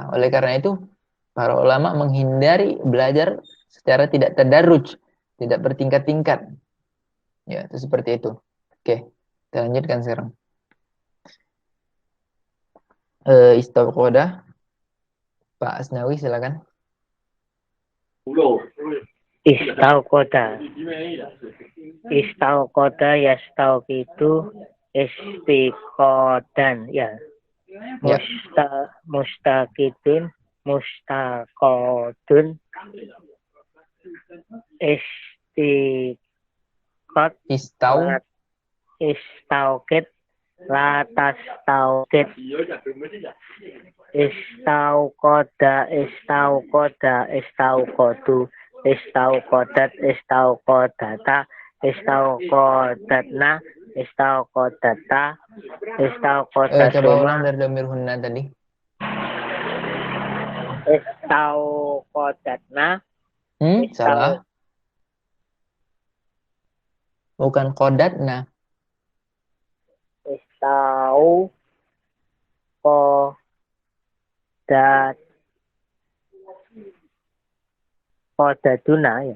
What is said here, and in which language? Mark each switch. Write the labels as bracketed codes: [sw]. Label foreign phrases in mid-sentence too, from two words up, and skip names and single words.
[id] Oleh karena itu, para ulama menghindari belajar secara tidak tadarruj, tidak bertingkat-tingkat. Ya, itu seperti itu. Oke, kita lanjutkan sekarang. Istauqoda, Pak Asnawi silakan. [ar] استوقد يستوقد استيقادا ya. مستوقد مستوقد استوقد لا تستوقد استوقدوا استوقدت استوقدتا استوقدتنا استوقدتا [id] Coba ulang dari [ar] ضمير هن [id] tadi. [ar] Istauqodatna [id] salah. Bukan qodatna. Qodatuna ya.